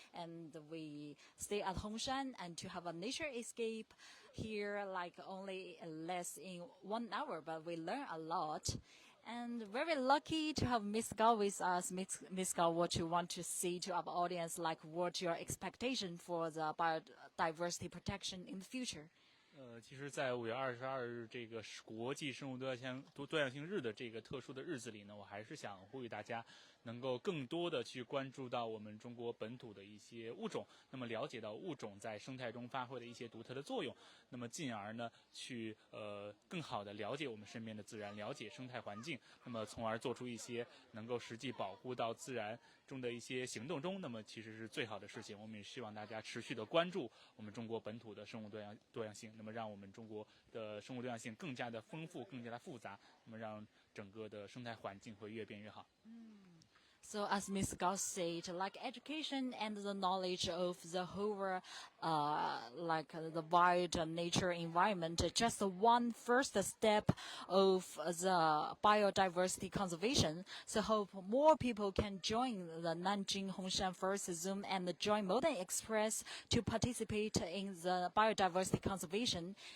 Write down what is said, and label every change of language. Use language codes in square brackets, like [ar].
[en] And we stay at Hongshan and to have a nature escape here, like only less in 1 hour, but we learn a lot. And very lucky to have Miss Gao with us. Miss Gao, what you want to see to our audience, like what your expectation for the biodiversity protection in the future? [zh] 其实，在5月22日这个国际生物多样性日的这个特殊的日子里呢，我还是想呼吁大家能够更多的去关注到我们中国本土的一些物种，那么了解到物种在生态中发挥的一些独特的作用，那么进而呢去更好的了解我们身边的自然，了解生态环境，那么从而做出一些能够实际保护到自然中的一些行动中，那么其实是最好的事情。我们也希望大家持续的关注我们中国本土的生物多样性。那么让我们中国的生物多样性更加的丰富，更加的复杂，那么让整个的生态环境会越变越好。 [en] So as Ms. Gao said, like education and the knowledge of the whole, like the wild nature environment, just one first step of the biodiversity conservation. So hope more people can join the Nanjing Hongshan Forest Zoo and join Modern Express to participate in the biodiversity conservation.